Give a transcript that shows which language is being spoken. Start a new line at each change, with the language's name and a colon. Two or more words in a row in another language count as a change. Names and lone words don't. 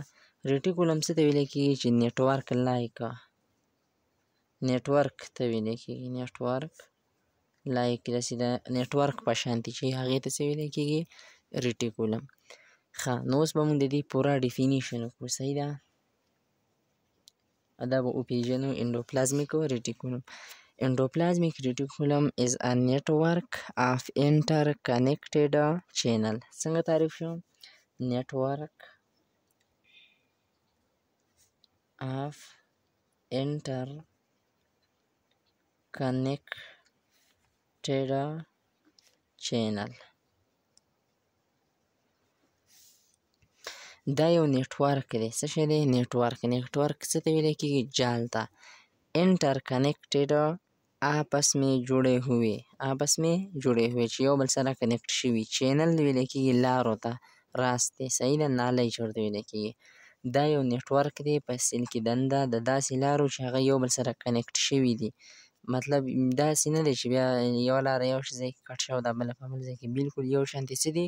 Pashto: ریټیکولم څه ته ویلی کېږي؟ چې
English: network like,
Pashto: نیټورک ته ویلی کېږي.
English: network like
Pashto: داسې د نیټورک په شانتې چې هغې ته څه ویلی کېږي؟ ریټیکولم. ښه، نو اوس به مونږ د دې پوره ډیفینیشن وکړو. صحیح ده. دا به وپېژنو
English: endoplasmic reticulum. Endoplasmic reticulum is a network of interconnected channel.
Pashto: څنګه تعریف شو؟
English: network of interconnected channel.
Pashto: دا یو نیټورک دی. څه شی دی؟ نیټورک. نیټورک څه ته ویلی کېږي؟ جال ته. انټرکنیکټډ،
Urdu: آپس میں جڑے ہوئے، آپس میں جڑے ہوئے
Pashto: چې یو بل سره کنیکټ شوي. چینل ویلی کېږي لارو ته، راستې. صحیح ده. نالی چې ورته ویلی کېږي. دا یو نیټورک دی په سیل کې دنده د داسې لارو چې هغه یو بل سره کنیکټ شوي دي. مطلب داسې نه دی چې بیا یوه لاره یو ځای کې کټ شوه، دا بله په بل ځای کې بلکل یو شانتې څه دي؟